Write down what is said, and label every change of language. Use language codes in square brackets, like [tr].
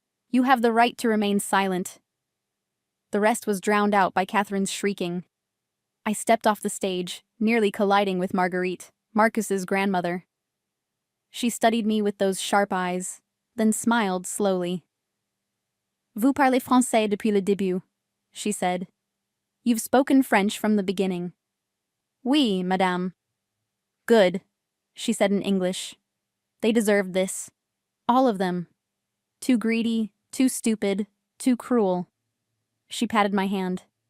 [en] You have the right to remain silent. The rest was drowned out by Catherine's shrieking. I stepped off the stage, nearly colliding with Marguerite, Marcus's grandmother. She studied me with those sharp eyes, then smiled slowly. [fr] Vous parlez français depuis le début, [en] she said. You've spoken French from the beginning. [fr] Oui, madame. [en] Good, she said in English. They deserved this. All of them. Too greedy, too stupid, too cruel. She patted my hand.